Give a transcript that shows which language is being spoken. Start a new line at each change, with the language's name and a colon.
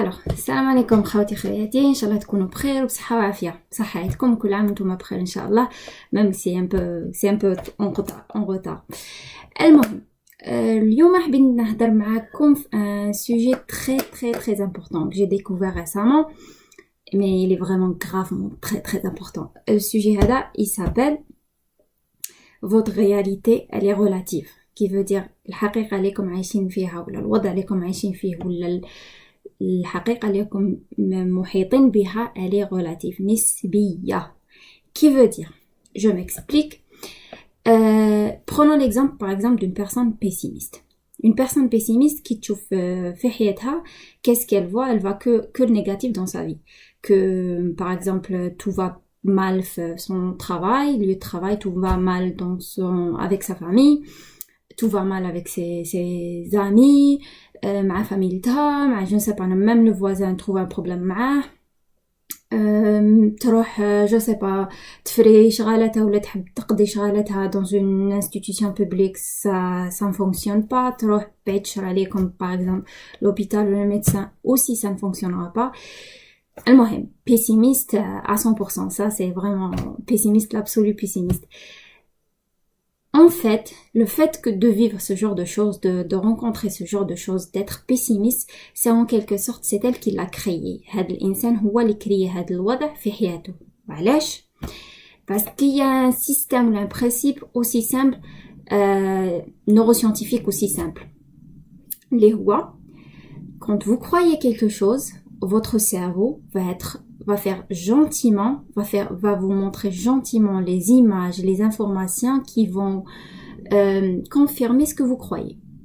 Arabic: السلام عليكم خواتي خواتي، ان شاء الله تكونوا بخير وبصحه وعافيه. صحيتكم كل عام وانتم بخير ان شاء الله.
French: ميم سي ان بو اون روتار.
Arabic: المهم اليوم حابين نهضر معاكم في ان سوجي
French: très important que j'ai découvert récemment, mais il est vraiment gravement très important. Le sujet
Arabic: هذا
French: il s'appelle votre réalité elle est relative, qui veut dire
Arabic: الحقيقه اللي راكم عايشين فيها ولا الوضع اللي راكم عايشين فيه ولا الحقيقة اللي راكم محيطين بها
French: elle est relative,
Arabic: نسبية.
French: Qui veut dire, je m'explique. Prenons l'exemple par exemple d'une personne pessimiste. Une personne pessimiste qui
Arabic: تشوف في حياتها,
French: qu'est-ce qu'elle voit? Elle voit que le négatif dans sa vie. Que par exemple tout va mal son travail, le travail, tout va mal avec sa famille, tout va mal avec ses amis,
Arabic: مع فاميلتها, مع
French: je ne sais pas, même le voisin trouve un problème
Arabic: معاه. تروح
French: je sais pas
Arabic: تفري شغالتها ولا تحب تقضي شغالتها
French: dans une institution publique, ça ne fonctionne pas.
Arabic: تروح بعيد شر عليكم
French: par exemple l'hôpital ou le médecin, aussi ça ne fonctionnera pas.
Arabic: المهم
French: pessimiste à 100%, ça c'est vraiment pessimiste, l'absolu pessimiste. En fait, le fait que de vivre ce genre de choses, de rencontrer ce genre de choses, d'être pessimiste, c'est en quelque sorte, c'est elle qui l'a créé.
Arabic: هذا الإنسان هو اللي
French: créé
Arabic: هذا الوضع في حياته. وعلاش؟
French: Parce qu'il y a un système ou un principe aussi simple, neuroscientifique aussi simple.
Arabic: اللي هو,
French: quand vous croyez quelque chose, votre cerveau va faire gentiment, va vous montrer gentiment les images, les informations qui vont confirmer ce que vous croyez.